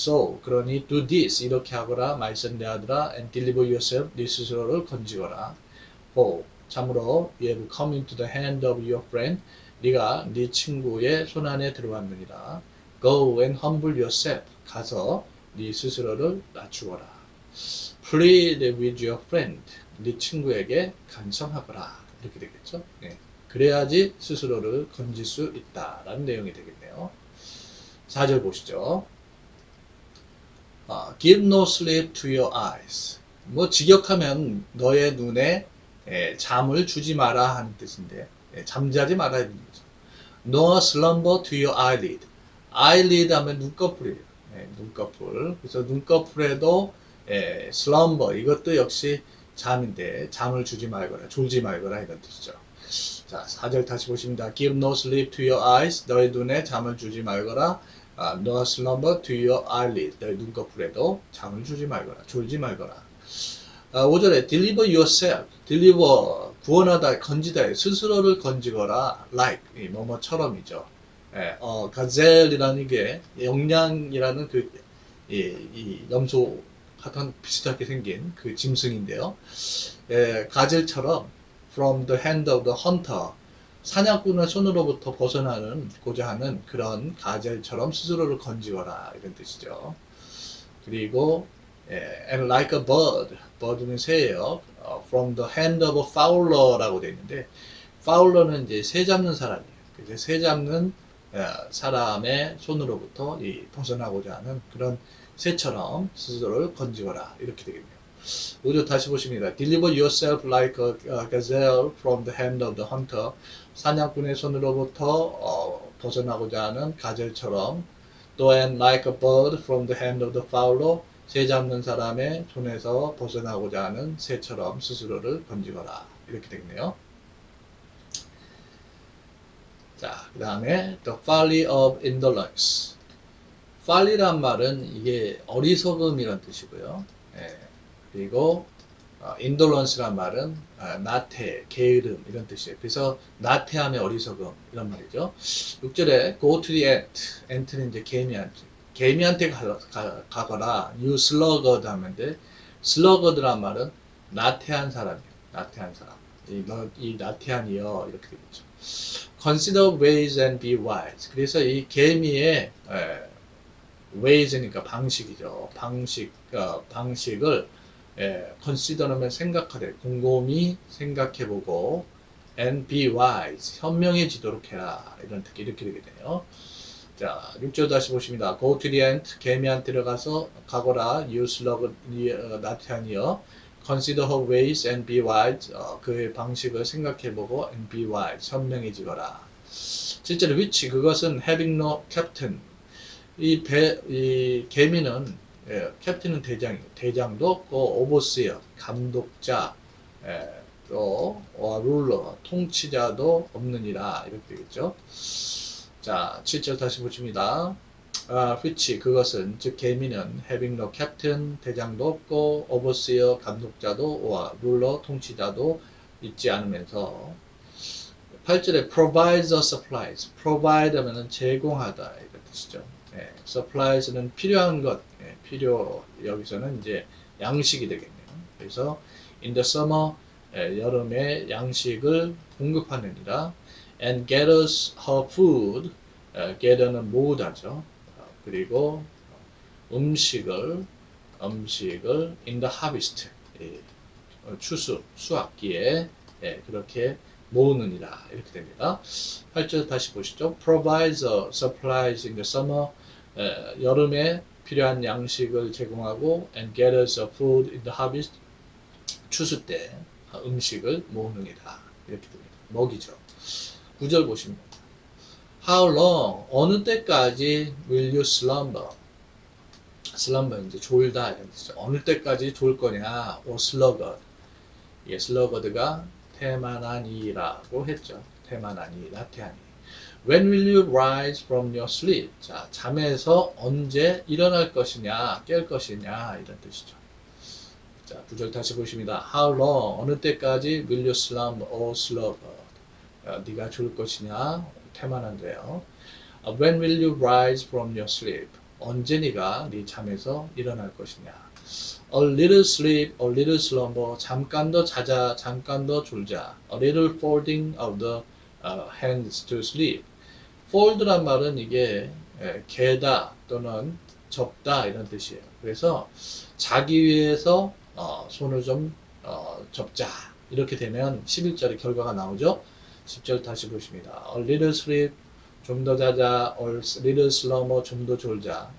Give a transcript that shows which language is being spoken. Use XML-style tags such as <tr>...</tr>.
<en>So</en> <ko>그러니</ko> <en>do this</en> <ko>이렇게 하거라. 말씀 내 아들아</ko> <en>and deliver yourself.</en> <ko>네 스스로를 건지거라.</ko> <en>For</en> <ko>참으로</ko> <en>you have come into the hand of your friend.</en> <ko>네가 네 친구의 손안에 들어왔느니라.</ko> <en>Go and humble yourself.</en> <ko>가서 네 스스로를 낮추어라.</ko> <en>Plead with your friend.</en> <ko>네 친구에게 간청하거라. 이렇게 되겠죠. 네. 그래야지 스스로를 건질 수 있다라는 내용이 되겠네요. 4절 보시죠.</ko> <en>Give no sleep to your eyes.</en> <ko>뭐 직역하면 너의 눈에 잠을 주지 마라 하는 뜻인데 잠자지 말아야 되는 거죠.</ko> <en>Nor slumber to your eyelid.</en> <ko>eyelid 하면 눈꺼풀이에요. 눈꺼풀. 그래서 눈꺼풀에도 slumber 이것도 역시 잠인데 잠을 주지 말거나 졸지 말거나 이런 뜻이죠. 자, 4절 다시 보십니다.</ko> <en>Give no sleep to your eyes.</en> <ko>너의 눈에 잠을 주지 말거나</ko> <en>nor slumber to your eyelid.</en> <ko>너의 눈꺼풀에도 잠을 주지 말거나 졸지 말거나.</ko> <en>5절에 deliver yourself.</en> <ko>deliver 구원하다 건지다 스스로를 건지거라. like 뭐뭐처럼이죠. 가젤이라는 게 영양이라는 이 염소 같은 비슷하게 생긴 그 짐승인데요. 가젤처럼</ko> <en>from the hand of the hunter</en> <ko>사냥꾼의 손으로부터 벗어나고자 하는 그런 가젤처럼 스스로를 건지거라 이런 뜻이죠. 그리고</ko> <en>and like a bird,</en> <ko>bird는 새예요.</ko> <en>from the hand of a fowler</en> <ko>라고 되어 있는데 fowler는 이제 새 잡는 사람이에요. 그래서 새 잡는 사람의 손으로부터 벗어나고자 하는 그런 새처럼 스스로를 건지거라 이렇게 되겠네요. 5절 다시 보십니다.</ko> <en>Deliver yourself like a gazelle from the hand of the hunter.</en> <ko>사냥꾼의 손으로부터 벗어나고자 하는 가젤처럼 또</ko> <en>and like a bird from the hand of the fowler.</en> <ko>새 잡는 사람의 손에서 벗어나고자 하는 새처럼 스스로를 건지거라 이렇게 되겠네요. 자, 그 다음에</ko> <en>the folly of indolence.</en> <ko>folly란 말은 이게 어리석음이란 뜻이고요. 그리고 indolence란 말은 나태, 게으름 이런 뜻이에요. 그래서 나태함의 어리석음 이런 말이죠.</ko> <en>6절에 go to the ant.</en> <ko>ant는 이제 개미한테 가거라.</ko> <en>you sluggard</en> <ko>하면데 sluggard란 말은 나태한 사람이에요. 나태한 사람. 이 나태한이여 이렇게 되겠죠.</ko> <en>Consider ways and be wise.</en> <ko>그래서 이 개미의 ways니까 방식이죠. 방식을 consider하면 생각하래. 곰곰이 생각해보고</ko> <en>and be wise.</en> <ko>현명해지도록 해라. 이렇게 되게 돼요. 자, 6절 다시 보십니다.</ko> <en>Go to the ant.</en> <ko>개미한테 들어가서 가거라.</ko> <en>You slug</en> <ko>나태한이여.</ko> <en>Consider her ways and be wise.</en> <ko>그의 방식을 생각해보고</ko> <en>and be wise.</en> <ko>현명해지거라. 실제로 which 그것은</ko> <en>having no captain.</en> <ko>이 개미는 캡틴은 대장도 없고 오버시어 감독자 또 룰러 통치자도 없느니라 이렇게 되겠죠. 자, 7절 다시 보십니다. which 그것은 즉 개미는</ko> <en>having no captain</en> <ko>대장도 없고 overseer 감독자도 룰러 통치자도 있지 않으면서 8절에</ko> <en>provides a supplies provide</en> <ko>하면은 제공하다 이런 뜻이죠. supplies는 필요한 것 필요 여기서는 이제 양식이 되겠네요. 그래서</ko> <en>in the summer</en> <ko>여름에 양식을 공급하느니라</ko> <en>and gathers her food gather는</en> <ko>모으다죠. 그리고 음식을</ko> <en>in the harvest</en> <ko>추수 수확기에 그렇게 모으느니라 이렇게 됩니다. 8절 다시 보시죠.</ko> <en>provides supplies in the summer</en> <ko>여름에 필요한 양식을 제공하고</ko> <en>and gathers food in the harvest</en> <ko>추수 때 음식을 모으느니라 이렇게 됩니다. 먹이죠.</ko> <en>9절 보시면 How long</en> <ko>어느 때까지</ko> <en>will you slumber?</en> <ko>slumber 이제 졸다 이런 뜻이죠. 어느 때까지 졸 거냐?</ko> <en>or sluggard.</en> <ko>예, sluggard가 태만하니라고 했죠. 태만하니, 나태하니.</ko> <en>When will you rise from your sleep?</en> <ko>자, 잠에서 언제 일어날 것이냐, 깰 것이냐 이런 뜻이죠. 자, 9절 다시 보십니다.</ko> <en>How long</en> <ko>어느 때까지</ko> <en>will you slumber or sluggard?</en> <ko>네가 졸 것이냐, 태만한데요.</ko> <en>When will you rise from your sleep?</en> <ko>언제 네가 네 잠에서 일어날 것이냐.</ko> <en>A little sleep, a little slumber.</en> <ko>잠깐 더 자자, 잠깐 더 졸자.</ko> <en>A little folding of the hands to sleep.</en> <ko>fold란 말은 이게 개다 또는 접다 이런 뜻이에요. 그래서 자기 위해서 손을 좀 접자. 이렇게 되면 11절의 결과가 나오죠. 10절 다시 보십니다.</ko> <en>A little sleep,</en> <ko>좀 더 자자.</ko> <en>A little slumber,</en> <ko>좀 더 졸자.</ko>